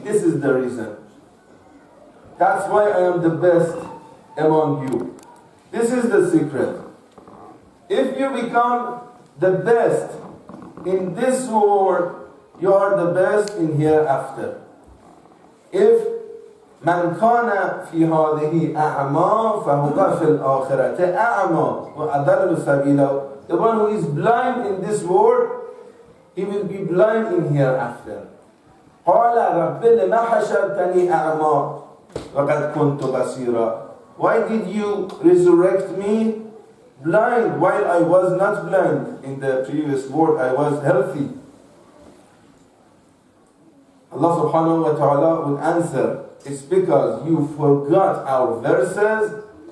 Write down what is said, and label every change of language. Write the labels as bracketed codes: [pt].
[en] This is the reason. That's why I am the best among you. This is the secret. If you become the best in this world, you are the best in hereafter. [ar] If من كان في هذه أعمى فهو في الآخرة أعمى وأضل سبيلا. [en] The one who is blind in this world, he will be blind in hereafter. [ar] قال رب لما حشرتني أعمى وقد كنت بصيرا. [en] Why did you resurrect me blind while I was not blind? In the previous world I was healthy. Allah subhanahu wa ta'ala would answer, it's because you forgot our verses.